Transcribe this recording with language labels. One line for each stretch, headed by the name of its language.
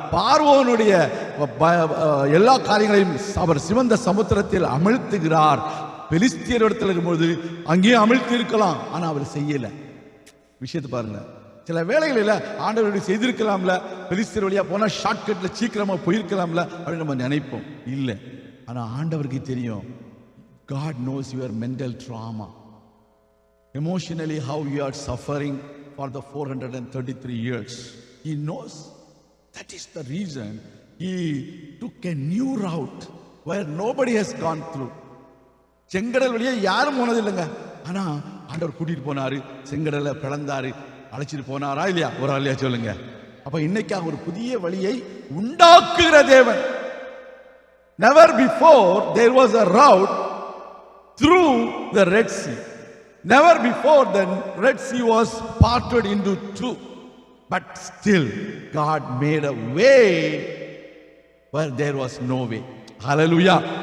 Tamil: பார்வோனுடைய எல்லா காரியங்களையும் அவர் சிவந்த சமுத்திரத்தில் அமிழ்த்துகிறார். பெலிஸ்தியர் இடத்துல இருக்கும்போது அங்கேயே அமிழ்த்தி இருக்கலாம், ஆனா அவர் செய்யல. விஷயத்தை பாருங்க. சில வேளைகளில் ஆண்டவருடைய செய்திருக்கலாம்ல, பெலிஸ்தியர் வழியா போனா ஷார்ட்கட்ல சீக்கிரமா போயிருக்கலாம்ல அப்படின்னு நம்ம நினைப்போம். இல்லை, ஆனா ஆண்டவருக்கு தெரியும்.
English: God knows your mental trauma, emotionally how you are suffering for the 433 years. He knows. That is the reason He took a new route where nobody has gone through.
Tamil: செங்கடல் வழியா யாரும் போனது இல்லைங்க, ஆனா ஆண்டவர் கூட்டிட்டு போனாரு, செங்கடலை பிளந்தாரு, அழைச்சிட்டு போனாரா இல்லையா? ஒரு ஆளியா சொல்லுங்க. அப்ப இன்னைக்காக ஒரு புதிய வழியை உண்டாக்குகிற தேவன்.
English: Never before there was a route through the Red Sea. Never before the Red Sea was parted into two. But still, God made a way where there was no way. Hallelujah.